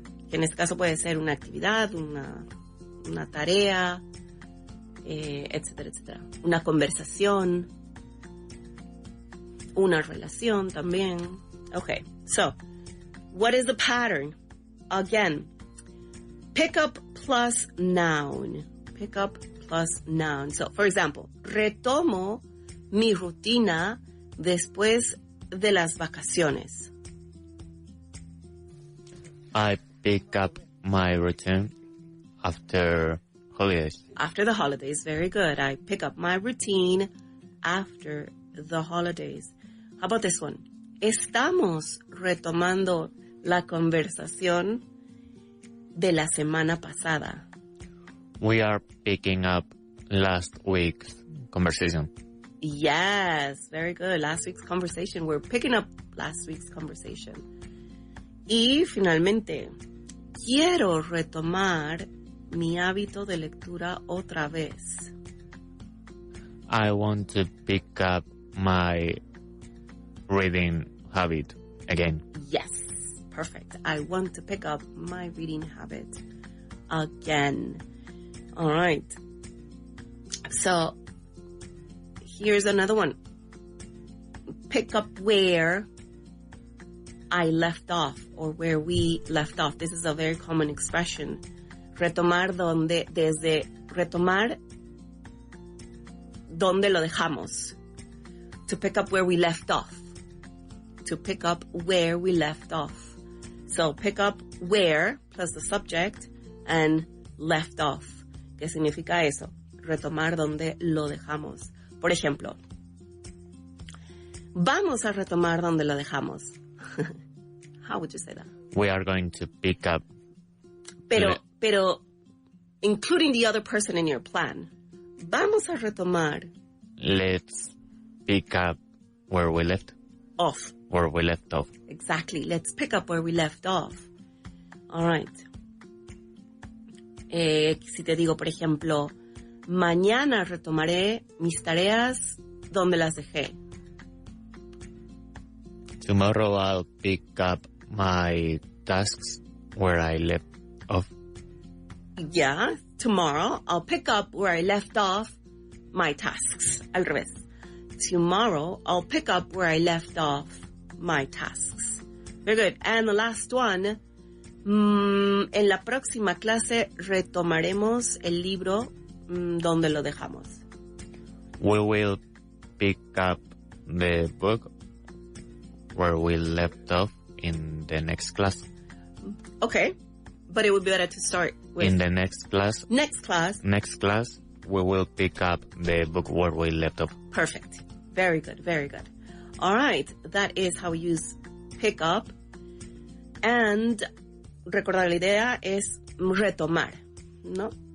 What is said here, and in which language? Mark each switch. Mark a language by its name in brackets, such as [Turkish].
[Spanish] Que en este caso puede ser una actividad, una tarea, etcétera, etcétera. Una conversación, una relación también. [English] Okay, so what is the pattern? Again, pick up plus noun. Pick up plus noun. So, for example, [Spanish] retomo mi rutina después de las vacaciones. [English] I pick up my routine after holidays. After the holidays, very good. I pick up my routine after the holidays. How about this one? [Spanish] Estamos retomando la conversación de la semana pasada. [English] We are picking up last week's conversation. Yes, very good. Last week's conversation. We're picking up last week's conversation. [Spanish] Y finalmente, quiero retomar mi hábito de lectura otra vez. [English] I want to pick up my reading habit again. Yes, perfect. I want to pick up my reading habit again. All right. So, here's another one. Pick up where I left off, or where we left off. This is a very common expression. [Spanish] Retomar retomar donde lo dejamos. [English] To pick up where we left off. To pick up where we left off. So pick up where plus the subject and left off. [Spanish] ¿Qué significa eso? Retomar donde lo dejamos. Por ejemplo, vamos a retomar donde lo dejamos. [English] How would you say that? We are going to pick up. [Spanish] Pero, [English] including the other person in your plan. [Spanish] Vamos a retomar. [English] Let's pick up where we left off. Where we left off. Exactly. Let's pick up where we left off. All right. [Spanish] Si te digo, por ejemplo, mañana retomaré mis tareas donde las dejé. [English] Tomorrow I'll pick up my tasks where I left off. Yeah, tomorrow I'll pick up where I left off my tasks. [Spanish] Al revés. [English] Tomorrow I'll pick up where I left off my tasks. Very good. And the last one. [Spanish] En la próxima clase retomaremos el libro donde lo dejamos. [English] We will pick up the book where we left off in the next class. Okay, but it would be better to start with... In the next class. Next class. Next class, we will pick up the book where we left off. Perfect. Very good, very good. All right, that is how we use pick up. And [Spanish] recordar la idea es retomar, ¿no?